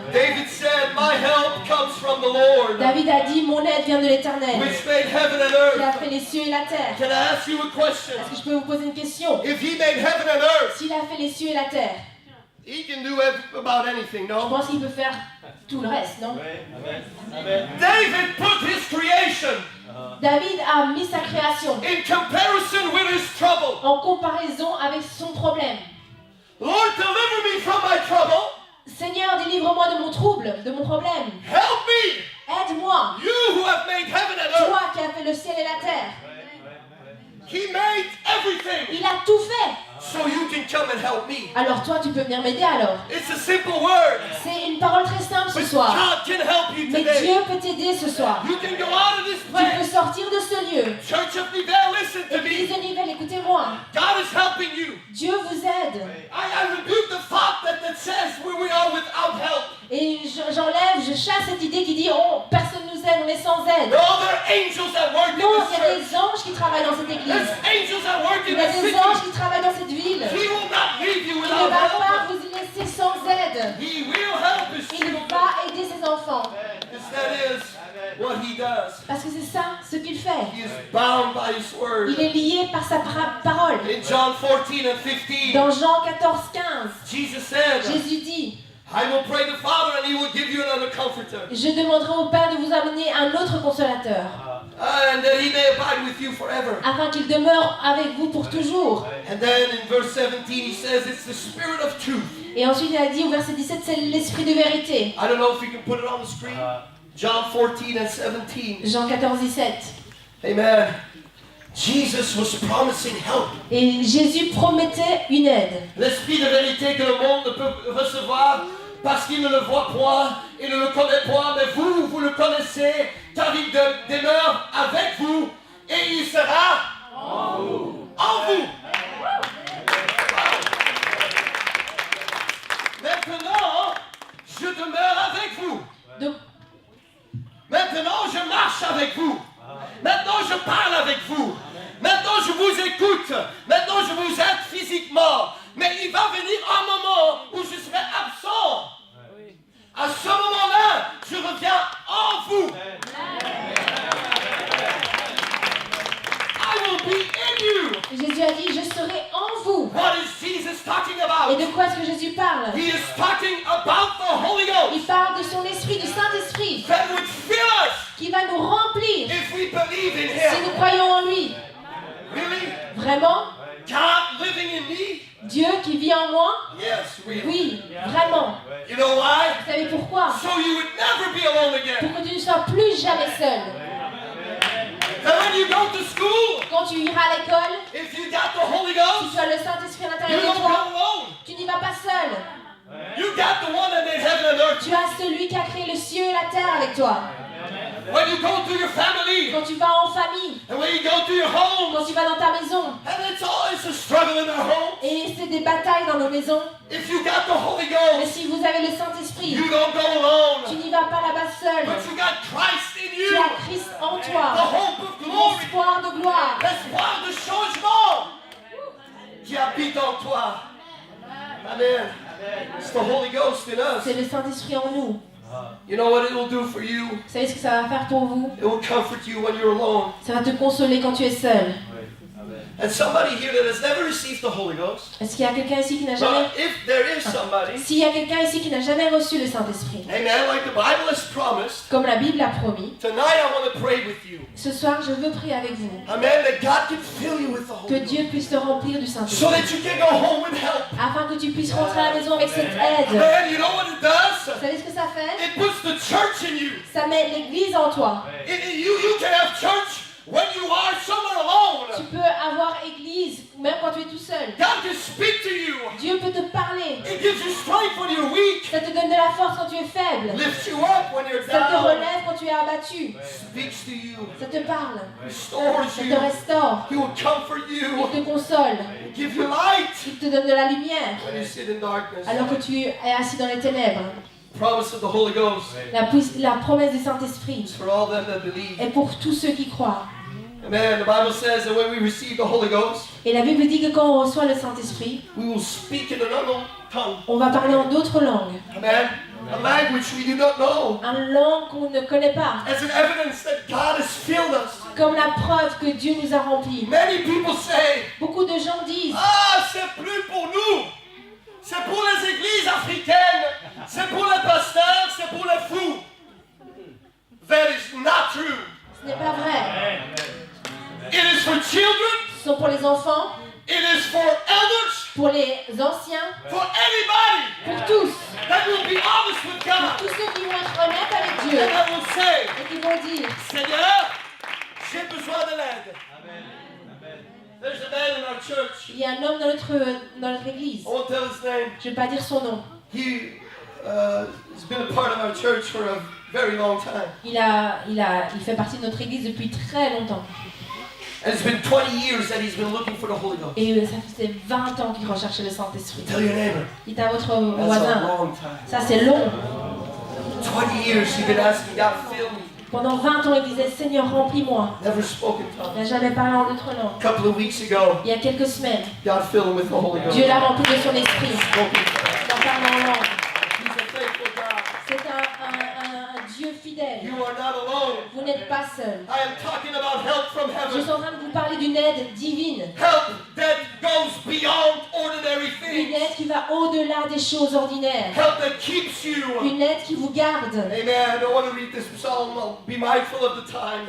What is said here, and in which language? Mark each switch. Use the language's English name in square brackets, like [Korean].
[English] David said, "My help comes from the Lord, [French] David a dit, mon aide vient de l'Éternel, [English] which made heaven and [French] qui a [English] earth." [French] fait les cieux et la terre. [English] Can I ask you a question? [French] Est-ce que je peux vous poser une question? [English] If He made heaven and earth, [French] S'il a fait les cieux et la terre, [English] He can do about anything, [French] je [English] no? [French] pense qu'il peut faire tout le reste, non? [English] David put his creation [French] David a mis sa création [English] in comparison with his trouble. [French] en comparaison avec son problème. [English] Lord, deliver me from my trouble. [French] Seigneur, délivre-moi de mon trouble, de mon problème. [English] Help me. [French] Aide-moi, [English] You who have made heaven and earth. [French] toi qui as fait le ciel et la terre. [English] He made everything. [French] Il a tout fait. [English] So you can come and help me. [French] Alors toi, tu peux venir m'aider alors. [English] It's a simple word. [French] C'est une parole très simple ce [English] But [French] soir. [English] God can help you [French] Mais [English] today. [French] Dieu peut t'aider ce soir. [English] You can go out of this [French] Tu peux [English] place. [French] sortir de ce lieu. [English] Church of Nivelle, listen to [French] Église [English] me. [French] de Nivelle, écoutez-moi. [English] God is helping you. [French] Dieu vous aide. [English] I rebuke the thought that says where we are without help. [French] Et j'enlève, je chasse cette idée qui dit oh, personne nous aide, on est sans aide. [English] No, there are angels that work in [French] Non, [English] this [French] il y a [English] church. [French] des anges qui travaillent dans cette église. [English] There's angels that work in [French] Il y a [English] this [French] des [English] city. [French] anges qui travaillent dans cette ville. [English] He will not leave you [French] Il ne [English] without [French] va [English] help. [French] pas vous y laisser sans aide. [English] He will help his [French] Il [English] children. [French] va aider ses enfants. [English] Because that is what he does. [French] Parce que c'est ça ce qu'il fait. [English] He is bound by his word. [French] Il est lié par sa parole. [English] In John 14 and 15, [French] Dans Jean 14, 15, [English] Jesus said, [French] Jésus dit, [English] I will pray the Father and he will give you another comforter. [French] je demanderai au Père de vous amener un autre consolateur, [English] And that he may abide with you forever. [French] afin qu'il demeure avec vous pour toujours. [English] And then in verse 17 he says it's the spirit of truth. [French] Et ensuite il a dit au verset 17, c'est l'esprit de vérité. [English] I don't know if you can put it on the screen. John 14 and 17. [French] Jean 14, 17. Amen. [English] Jesus was promising help. [French] Et Jésus promettait une aide. L'esprit de vérité que le monde ne peut recevoir parce qu'il ne le voit point et ne le connaît point, mais vous le connaissez, car il demeure avec vous et il sera en vous. En vous. Maintenant, je demeure avec vous. Donc, Maintenant, je marche avec vous. Maintenant, je parle avec vous. Maintenant, je vous écoute. Maintenant, je vous aide physiquement. Mais il va venir un moment où je serai absent. À ce moment-là, je reviens en vous. [English] I will be in you. [French] Jésus a dit, je serai en vous. [English] What is Jesus talking [French] Et [English] about? [French] de quoi est-ce que Jésus parle? [English] He is talking about the Holy Ghost [French] Il parle de son esprit, du Saint-Esprit, [English] that would fill us [French] qui va nous remplir [English] if we believe in [French] si nous [English] Him. [French] croyons en lui. [English] Really? [French] Vraiment? [English] God living in me? [French] Dieu qui vit en moi? [English] Yes, really. [French] Oui, vraiment. [English] You know why? [French] Vous savez pourquoi? [English] So you would never be alone again. [French] Pour que tu ne sois plus jamais seul. [English] And when you go to school, [French] Quand tu iras à l'école, [English] if you got the Holy [French] si [English] Ghost, [French] tu as le Saint-Esprit à [English] you [French] l'intérieur de [English] don't go [French] toi, [English] alone. [French] tu n'y vas pas seul. [English] You got the one that made heaven and earth. [French] Tu as celui qui a créé le ciel et la terre avec toi. [English] When you go to your family, [French] Quand tu vas en famille, [English] and when you go to your home, [French] quand tu vas dans ta maison, [English] and it's always a struggle in our home. [French] et c'est des batailles dans nos maisons, [English] If you got the Holy [French] mais [English] Ghost, [French] si vous avez le Saint-Esprit, [English] you don't go [French] tu [English] alone. [French] n'y vas pas là-bas seul. [English] But you got Christ in [French] Tu [English] you, [French] as Christ en [English] the [French] toi, [English] hope of glory, [French] l'espoir de gloire. l'espoir de changement qui habite en toi. [English] Amen. It's the Holy Ghost in us. [French] C'est le Saint-Esprit en nous. [English] You know what it will do for you? [French] Vous savez ce que ça va faire pour vous? [English] It will comfort you when you're alone. [French] Ça va te consoler quand tu es seul. [English] And somebody here that has never received the Holy Ghost, [French] Est-ce qu'il y a quelqu'un ici qui n'a jamais... [English] but if there is somebody, [French] S'il y a quelqu'un ici qui n'a jamais reçu le Saint-Esprit, [English] amen, like the Bible has promised, [French] comme la Bible l'a promis, [English] tonight I want to pray with you. [French] ce soir je veux prier avec vous. [English] Amen, that God can fill you with the [French] Que [English] Holy [French] Dieu [English] Ghost. [French] puisse te remplir du [English] So [French] Saint-Esprit. [English] that you can go home with help. [French] Afin que tu puisses rentrer à la maison avec cette aide. [English] Amen, you know what it does? [French] Vous savez ce que ça fait? [English] It puts the church in you. [French] Ça met l'église en toi. [English] You can have church when you are somewhere [French] Tu [English] alone. [French] peux avoir église même quand tu es tout seul. [English] God can speak to you. [French] Dieu peut te parler. [English] It gives you strength when you're weak. [French] Ça te donne de la force quand tu es faible. [English] Lifts you up when you're [French] Ça te [English] down. [French] relève quand tu es abattu. [English] Speaks to you. [French] Ça te parle. [English] Restores [French] Ça te [English] you. [French] restaure. [English] He will comfort you. [French] Il te console. [English] Give you light [French] Il te donne de la lumière. [English] when you sit in darkness. [French] Alors que tu es assis dans les ténèbres. [English] Promise of the Holy Ghost [French] La promesse du Saint-Esprit [English] is for all them that believe. [French] est pour tous ceux qui croient. Amen. [English] The Bible says that when we receive the Holy Ghost, [French] Et la Bible dit que quand on reçoit le Saint-Esprit, [English] we will speak in an unknown tongue. [French] on va parler en d'autres langues. Amen. [English] A language we do not know. [French] Une langue qu'on ne connaît pas. [English] As an evidence that God has filled us. [French] Comme la preuve que Dieu nous a remplis. [English] Many people say, [French] Beaucoup de gens disent, ah, c'est plus pour nous. C'est pour les églises africaines. C'est pour les pasteurs. C'est pour les fous. [English] That is not true. [French] ce n'est pas vrai. [English] It is for children. [French] Ce sont pour les enfants, [English] It is for elders. [French] pour les anciens, [English] For anybody [French] pour tous. [English] that will be honest with God. [French] Tous ceux qui vont être honnêtes avec Dieu [English] And that will say, [French] et qui vont dire, Seigneur, j'ai besoin de l'aide. [English] There's a man in our church. [French] il y a un homme dans notre église. [English] I won't tell his name. [French] Je ne vais pas dire son nom. [English] He has been a part of our church for a very long time. [French] Il fait partie de notre église depuis très longtemps. [English] And it's been 20 years that he's been looking for the Holy Ghost. [French] Et ça faisait 20 ans qu'il recherchait le Saint-Esprit. [English] Tell your neighbor. [French] Dites à votre [English] That's a [French] voisin, [English] long time. [French] ça c'est long. [English] 20 years you've been asking God, fill me. [French] Pendant 20 ans, il disait, Seigneur, remplis-moi. [English] Never spoken [French] Il [English] tongues. [French] n'a jamais parlé en d'autres langues. [English] A couple of weeks ago, [French] Il y a quelques semaines, [English] God filled him with the Holy Ghost. [French] Dieu l'a rempli de son esprit. [English] Spoken tongues. [French] Il en parle en langue. [English] He's a faithful God. [French] C'est un Dieu fidèle. [English] You are not alone. [French] Vous n'êtes pas seul. [English] I am talking about help from [French] Je [English] heaven. [French] suis en train de vous parler d'une aide divine. [English] Help that goes beyond ordinary [French] Une [English] things. [French] aide qui va au-delà des choses ordinaires. [English] Help that keeps you. [French] Une aide qui vous garde. Amen. [English] I want to read this psalm. I'll be mindful of the time.